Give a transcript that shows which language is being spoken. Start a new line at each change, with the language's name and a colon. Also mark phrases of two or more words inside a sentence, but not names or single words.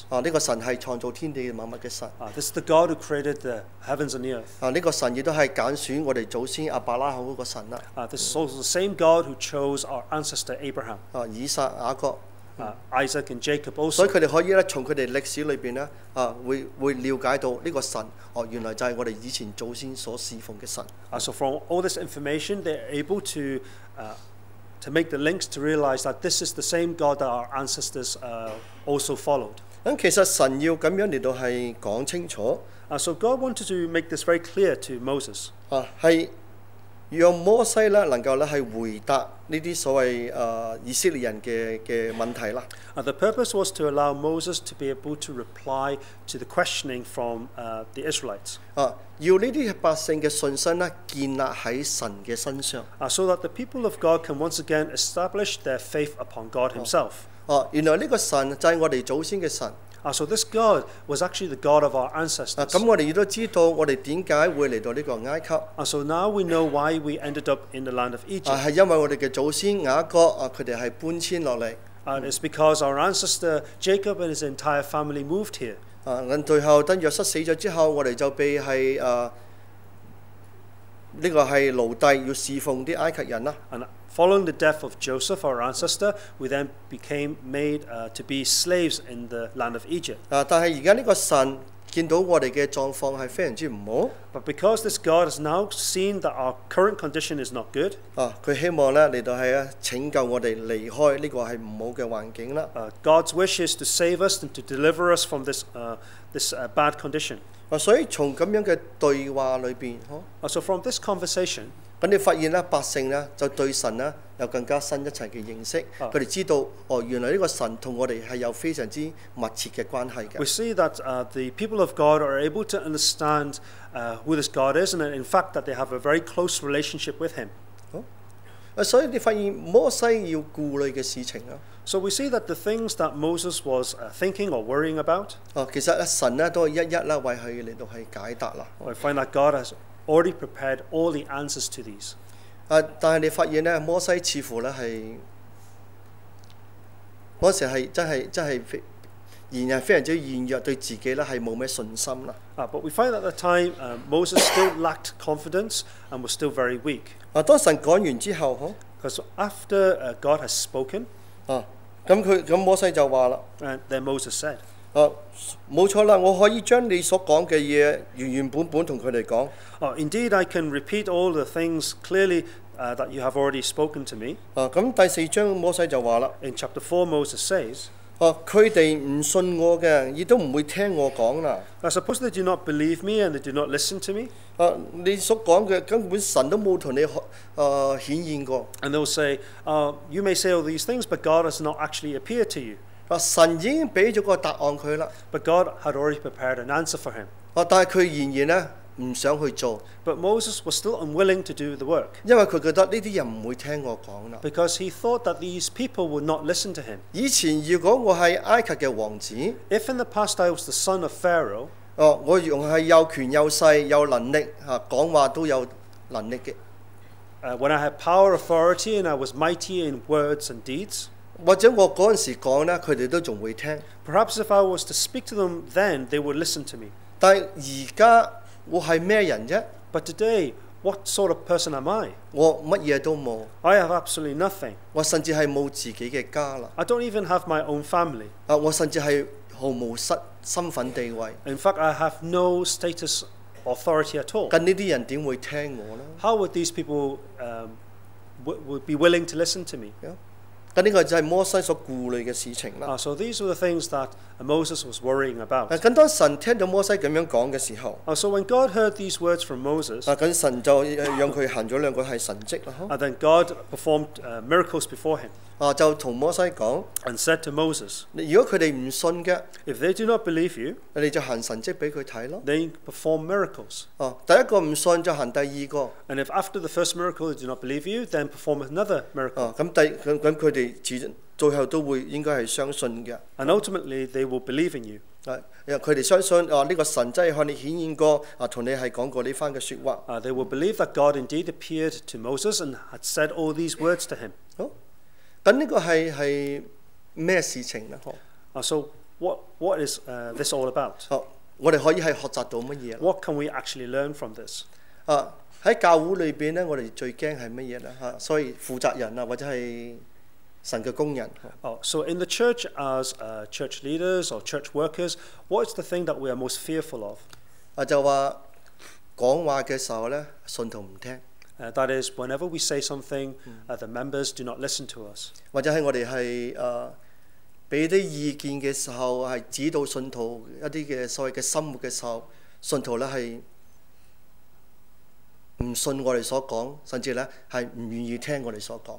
Cantonese: 呢個神係創造天地萬物嘅神。
English: This is the God who created the heavens and the earth.
Cantonese: 呢個神亦都係揀選我哋祖先亞伯拉罕嗰個神啦。
English: This is also the same God who chose our ancestor Abraham,
Cantonese: 以撒、雅各。
English: Isaac, and Jacob
Cantonese: 所
English: also.
Cantonese: 以佢哋可以咧從佢哋歷史裏邊咧會了解到呢個神原來就係我哋以前祖先所侍奉嘅神。
English: So from all this information, they're able to make the links to realize that this is the same God that our ancestors also followed.
Cantonese: 咁其實神要咁樣嚟到係講清楚。
English: So God wanted to make this very clear to Moses.
Cantonese: 係讓摩西咧能夠咧係回答呢啲所謂以色列人嘅問題啦。
English: The purpose was to allow Moses to be able to reply to the questioning from the Israelites.
Cantonese: 要呢啲百姓嘅信心咧建立喺神嘅身上。
English: So that the people of God can once again establish their faith upon God Himself.
Cantonese: 原來呢個神就係我哋祖先嘅神。
English: So this God was actually the God of our ancestors.
Cantonese: 咁我哋亦都知道我哋點解會嚟到呢個埃及。
English: So now we know why we ended up in the land of Egypt.
Cantonese: 係因為我哋嘅祖先雅各佢哋係搬遷落嚟。
English: It's because our ancestor Jacob and his entire family moved here.
Cantonese: 咁最後當約瑟死咗之後，我哋就被係呢個係奴隸要侍奉啲埃及人啦。
English: And following the death of Joseph, our ancestor, we then became made to be slaves in the land of Egypt.
Cantonese: 但係而家呢個神見到我哋嘅狀況係非常之唔好。
English: But because this God has now seen that our current condition is not good,
Cantonese: 佢希望咧嚟到係拯救我哋離開呢個係唔好嘅環境啦。
English: God's wish is to save us and to deliver us from this bad condition.
Cantonese: 所以從咁樣嘅對話裏邊，
English: So from this conversation,
Cantonese: 咁你發現咧，百姓咧就對神咧有更加深一層嘅認識。佢哋知道原來呢個神同我哋係有非常之密切嘅關係嘅。
English: We see that the people of God are able to understand who this God is, and in fact that they have a very close relationship with Him.
Cantonese: 所以你發現摩西要顧慮嘅事情啊。
English: So we see that the things that Moses was thinking or worrying about,
Cantonese: 其實神咧都係一一咧為佢嚟到係解答啦。
English: we find that God has already prepared all the answers to these.
Cantonese: 但係你發現咧，摩西似乎咧係嗰時係真係仍然非常之軟弱，對自己咧係冇咩信心啦。
English: But we find at the time Moses still lacked confidence and was still very weak.
Cantonese: 當神講完之後，
English: Because after God has spoken,
Cantonese: 咁摩西就話啦。
English: and then Moses said,
Cantonese: 冇錯啦，我可以將你所講嘅嘢原本同佢哋講。
English: Indeed, I can repeat all the things clearly that you have already spoken to me.
Cantonese: 咁第4章摩西就話啦。
English: In chapter 4, Moses says,
Cantonese: 佢哋唔信我嘅，亦都唔會聽我講啦。
English: Suppose they do not believe me and they do not listen to me.
Cantonese: 你所講嘅根本神都冇同你顯現過。
English: And they'll say, you may say all these things, but God has not actually appeared to you.
Cantonese: 神已經俾咗個答案佢啦。
English: But God had already prepared an answer for him.
Cantonese: 但係佢仍然咧唔想去做。
English: But Moses was still unwilling to do the work.
Cantonese: 因為佢覺得呢啲人唔會聽我講啦。
English: Because he thought that these people would not listen to him.
Cantonese: 以前如果我係埃及嘅王子，
English: If in the past I was the son of Pharaoh,
Cantonese: 我用係有權有勢有能力講話都有能力嘅。
English: when I had power, authority, and I was mighty in words and deeds.
Cantonese: 或者我嗰陣時講咧，佢哋都仲會聽。
English: Perhaps if I was to speak to them then, they would listen to me.
Cantonese: 但係而家我係咩人啫？
English: But today, what sort of person am I?
Cantonese: 我乜嘢都冇。
English: I have absolutely nothing.
Cantonese: 我甚至係冇自己嘅家啦。
English: I don't even have my own family.
Cantonese: 我甚至係毫無身份地位。
English: In fact, I have no status authority at all.
Cantonese: 咁呢啲人點會聽我呢？
English: How would these people would be willing to listen to me?
Cantonese: 咁呢個就係摩西所顧慮嘅事情啦。
English: So these were the things that Moses was worrying about.
Cantonese: 咁當神聽到摩西咁樣講嘅時候，
English: So when God heard these words from Moses,
Cantonese: 咁神就讓佢行咗兩個係神蹟啦。
English: and then God performed miracles before him.
Cantonese: 就同摩西講
English: And said to Moses,
Cantonese: 如果佢哋唔信嘅，
English: if they do not believe you,
Cantonese: 你哋就行神蹟俾佢睇咯。
English: they perform miracles.
Cantonese: 第一個唔信就行第二個。
English: And if after the first miracle they do not believe you, then perform another miracle.
Cantonese: 咁佢哋最後都會應該係相信嘅。
English: And ultimately they will believe in you.
Cantonese: 佢哋相信呢個神真係向你顯現過，同你係講過呢番嘅説話。
English: They will believe that God indeed appeared to Moses and had said all these words to him.
Cantonese: 好，咁呢個係咩事情呢？
English: So what is this all about?
Cantonese: 我哋可以係學習到乜嘢？
English: What can we actually learn from this?
Cantonese: 喺教會裏邊咧，我哋最驚係乜嘢咧？所以負責人或者係神嘅工人。
English: So in the church, as church leaders or church workers, what is the thing that we are most fearful of?
Cantonese: 就話講話嘅時候咧，信徒唔聽。
English: That is, whenever we say something, the members do not listen to us.
Cantonese: 或者係我哋係俾啲意見嘅時候，係指導信徒一啲嘅所謂嘅生活嘅時候，信徒咧係唔信我哋所講，甚至咧係唔願意聽我哋所講。